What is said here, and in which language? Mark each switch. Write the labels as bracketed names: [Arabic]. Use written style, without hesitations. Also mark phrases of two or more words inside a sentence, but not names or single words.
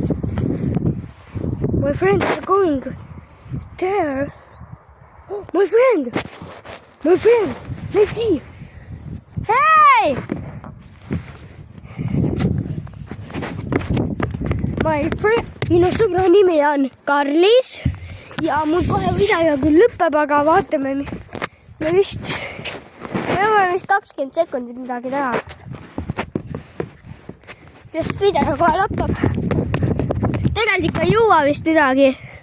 [English] My friends are going there. Oh, my friend. Let's see. Hey! My friend. [Estonian] Minu sõbra nimi on Karlis. Ja mul kohe video küll lõpeb, aga vaatame. Me vist 20 sekundit midagi teha. Sest video kohe lõpeb. Tegelikult ikka ei jõua vist midagi.